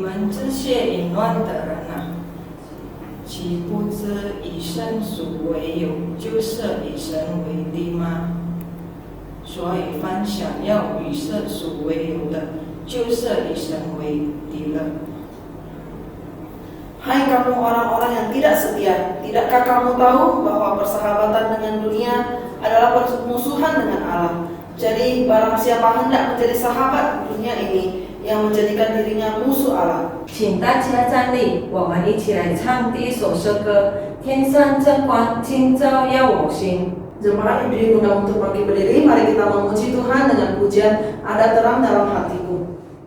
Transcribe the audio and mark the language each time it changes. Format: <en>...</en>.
<zh>这些淫乱的人啊，岂不知以圣俗为友，就设以神为敌吗？所以凡想要与世俗为友的，就设以神为敌了。</zh> <id>Hai kamu orang-orang yang tidak setia, tidakkah kamu tahu bahwa persahabatan dengan dunia adalah permusuhan dengan Allah? Jadi barang siapa hendak menjadi sahabat dunia ini, yang menjadikan dirinya musuh Allah.</id> <zh>请大家站立，我们一起来唱第一首诗歌《天上真光，今照耀我心》。</zh> <id>Jemaat diundang untuk bangkit berdiri, mari kita memuji Tuhan dengan pujian Ada Terang Dalam Hatiku.</id>